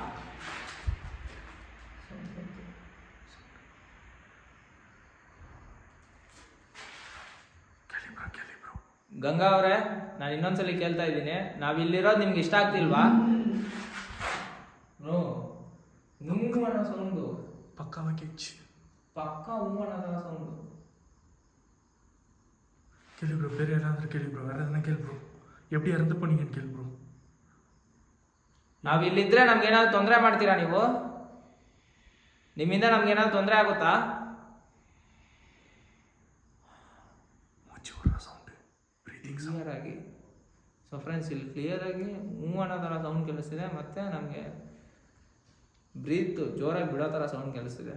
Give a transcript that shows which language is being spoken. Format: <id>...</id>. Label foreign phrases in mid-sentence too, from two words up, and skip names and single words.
<kn>ಗಂಗಾ ಅವರೇ, ನಾನು ಇನ್ನೊಂದ್ಸಲಿ ಕೇಳ್ತಾ ಇದ್ದೀನಿ, ನಾವು ಇಲ್ಲಿರೋದು ನಿಮ್ಗೆ ಇಷ್ಟ ಆಗ್ತಿಲ್ವಾ? ನುಂಗು ಅನ್ನೋ ಸೌಂಡು, ಪಕ್ಕ ಹೂವು ಅನ್ನೋ ಸೌಂಡು.</kn> <ta>கேளு ப்ரோ, வேறு யாராவது கேளு ப்ரோ, வேறு எதனா கேளு ப்ரோ, எப்படி இறந்து போனீங்கன்னு கேளு ப்ரோ.</ta> <kn>ನಾವು ಇಲ್ಲಿದ್ರೆ ನಮ್ಗೆ ಏನಾದ್ರು ತೊಂದರೆ ಮಾಡ್ತೀರಾ ನೀವು? ನಿಮ್ಮಿಂದ ನಮ್ಗೆ ಏನಾದ್ರು ತೊಂದರೆ ಆಗುತ್ತಾ? ಕ್ಲಿಯರ್ ಆಗಿ.</kn> <en>So friends,</en> <kn>ಇಲ್ಲಿ ಕ್ಲಿಯರ್ ಆಗಿ ಹೂವು ಅನ್ನೋ ಥರ ಸೌಂಡ್ ಕೇಳಿಸ್ತಿದೆ, ಮತ್ತೆ ನಮಗೆ ಬ್ರೀತ್ ಜೋರಾಗಿ ಬಿಡೋ ಥರ ಸೌಂಡ್ ಕೇಳಿಸ್ತಿದೆ.</kn>